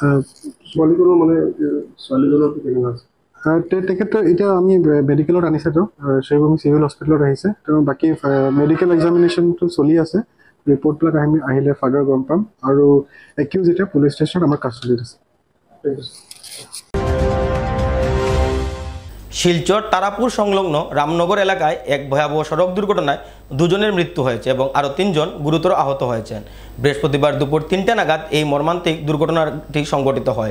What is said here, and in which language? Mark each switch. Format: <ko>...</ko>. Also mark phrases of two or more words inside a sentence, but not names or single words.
<as>ছোৱালীজনৰ মানে ছোৱালীজনৰ কেনেকুৱা আছে? তেখেতৰ এতিয়া আমি মেডিকেলত আনিছে, তেওঁ শ্ৰীভূমি</as> <en>civil hospital</en> <as>আহিছে। তেওঁ বাকী</as> <en>medical examination</en> <as>চলি আছে, ৰিপৰ্টবিলাক আহিলে ফাৰ্ডাৰ গম পাম। আৰু একিউজ এতিয়া</as> <en>police station</en> <as>আমাৰ কাষ্টডিত আছে।</as> <bn>শিলচর তারাপুর সংলগ্ন রামনগর এলাকায় এক ভয়াবহ সড়ক দুর্ঘটনায় দুজনের মৃত্যু হয়েছে এবং আরও 3 জন গুরুতর আহত হয়েছেন। বৃহস্পতিবার দুপুর 3টে নাগাদ এই মর্মান্তিক দুর্ঘটনাটি সংঘটিত হয়।</bn>